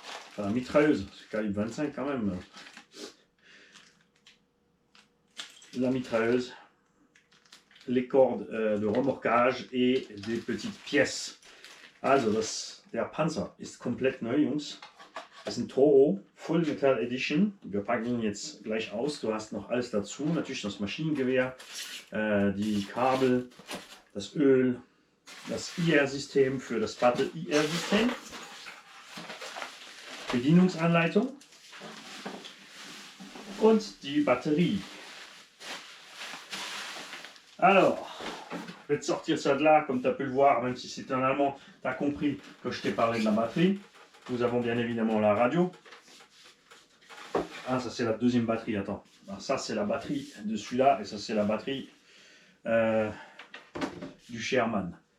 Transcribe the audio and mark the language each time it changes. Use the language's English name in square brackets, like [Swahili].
[French] Enfin, la mitrailleuse, c'est calibre 25 quand même. La mitrailleuse, les cordes de remorquage et des petites pièces. [German] Also, der Panzer ist komplett neu, Jungs. Das ist ein Toro Full Metal Edition. Wir packen ihn jetzt gleich aus. Du hast noch alles dazu. Natürlich das Maschinengewehr, die Kabel, das Öl, das IR-System für das Battle IR-System, Bedienungsanleitung und die Batterie. [French] Alors, je vais te sortir ça de là, comme tu as pu le voir, même si c'est un allemand, tu as compris que je t'ai parlé de la batterie. Nous avons bien évidemment la radio. Ah, ça c'est la deuxième batterie, attends. Alors, ça c'est la batterie de celui-là, et ça c'est la batterie du Sherman.